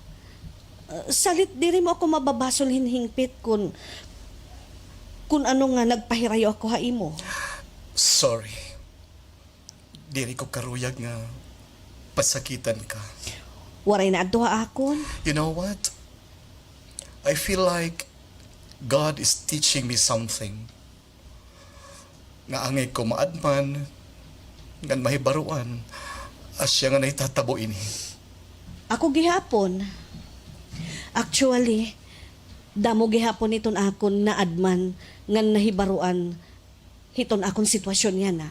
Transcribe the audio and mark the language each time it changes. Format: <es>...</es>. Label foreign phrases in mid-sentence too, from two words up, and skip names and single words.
<war>Salit diri mo ako mababasol hinhingpit kung ano nga nagpahirayo ako ha imo. Sorry. Diri ko karuyag nga pasakitan ka. Waray na adto ha akon.</war> <en>You know what? I feel like God is teaching me something.</en> <war>Nga angay ko maadman, ngan mahibaruan, asya nga naitatabo ini. Ako gihapon. Actually, damo gihapon iton akon na adman ngan nahibaruan hiton akon sitwasyon niya na.</war>